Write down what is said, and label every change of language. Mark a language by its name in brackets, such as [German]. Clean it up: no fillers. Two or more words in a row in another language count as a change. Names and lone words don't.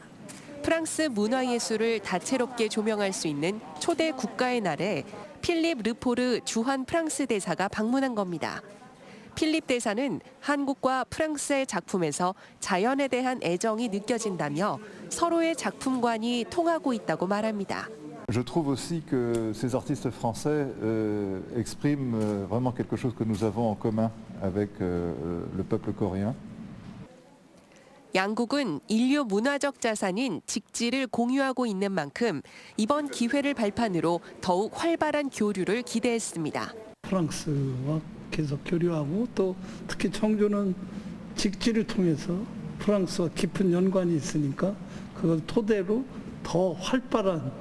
[Korean] 프랑스 문화예술을 다채롭게 조명할 수 있는 초대 국가의 날에 필립 르포르 주한 프랑스 대사가 방문한 겁니다. 필립 대사는 한국과 프랑스의 작품에서 자연에 대한 애정이 느껴진다며 서로의 작품관이 통하고 있다고 말합니다. [French] Je trouve aussi que ces artistes français expriment vraiment quelque chose que nous avons en commun avec le peuple coréen. [Korean] 양국은 인류 문화적 자산인 직지를 공유하고 있는 만큼 이번 기회를 발판으로 더욱 활발한 교류를 기대했습니다. 프랑스와 계속 교류하고 또 특히 청주는 직지를 통해서 프랑스와 깊은 연관이 있으니까 그걸 토대로 더 활발한